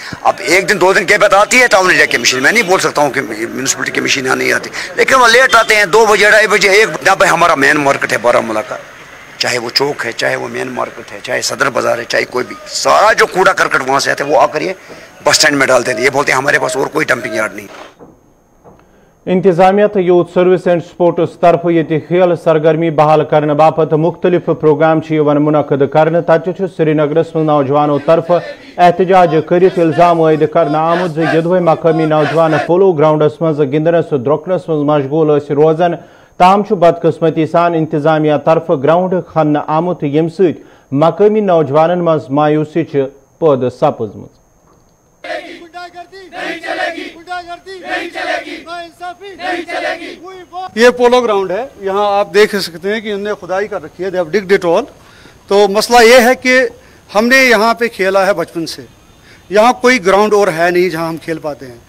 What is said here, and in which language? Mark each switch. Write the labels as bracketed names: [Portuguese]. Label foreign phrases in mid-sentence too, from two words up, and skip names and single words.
[Hindi] अब 1 दिन 2 दिन के बाद आती है [English] town area [Hindi] की मशीन मैं नहीं बोल सकता हूँ कि म्यूनसिपलिटी की मशीन यहाँ नहीं आती लेकिन वो लेट आते हैं 2 बजे 2:30 बजे 1 यहाँ पर हमारा मेन मार्केट है बारामूला का चाहे वो चौक है चाहे वो मेन मार्केट है चाहे सदर बाजार है चाहे कोई भी सारा जो कूड़ा करकट वहाँ से आते हैं वो आकर ये बस स्टैंड में डालते थे ये बोलते हैं हमारे पास और कोई [English] dumping yard [Hindi] नहीं। [Kashmiri] इंतजामिया तो यूथ सर्विस एंड स्पोर्ट्स तरफ ये खेल सरगर्मी बहाल करने बापत मुख्तलिफ प्रोग्राम मुनक़द करने तथ श्रीनगरस मं नौजवानों तरफ एहतजाज कर इल्जाम आयद करना आमुत यदवे मकामी नौजवान पोलो ग्राउंडस मं गिंदनस द्रोकनस मं मशगूल रोजान ताम बदकिस्मती सान इंतजामिया तरफ ग्राउंड खन आमुत यम सत मकामी नौजवान मं मायूसी पद सपज [Hindi] ये पोलो ग्राउंड है यहाँ आप देख सकते हैं कि इन्होंने खुदाई कर रखी है, [English] they have dug it all. [Hindi] तो मसला ये है कि हमने यहाँ पे खेला है बचपन से, यहाँ कोई ग्राउंड और है नहीं जहाँ हम खेल पाते हैं।